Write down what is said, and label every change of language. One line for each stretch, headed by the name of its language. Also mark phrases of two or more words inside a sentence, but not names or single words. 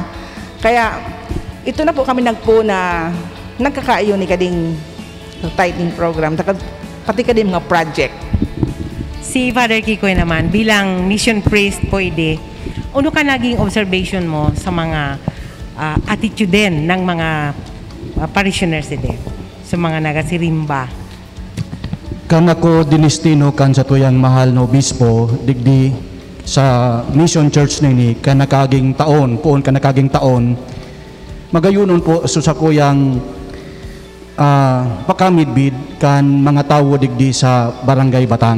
Bikol: Kaya, ito na po kami nagpo na nagkakaayo ni kading
English: tithing program,
Bikol: pati kading mga project.
Filipino: Si Father Kikoy naman, bilang
English: mission priest
Filipino: pwede, ano ka naging observation mo sa mga attitude din ng mga parishioners din, sa mga nagasirimba?
Bikol: Kan ako dinistino kan sa tuyang mahal no obispo, digdi sa Mission Church nini, kan nakaging taon, poon kan nakaging taon, magayunon po so sa kuyang pakamidbid kan mga tawo digdi sa Barangay Batang.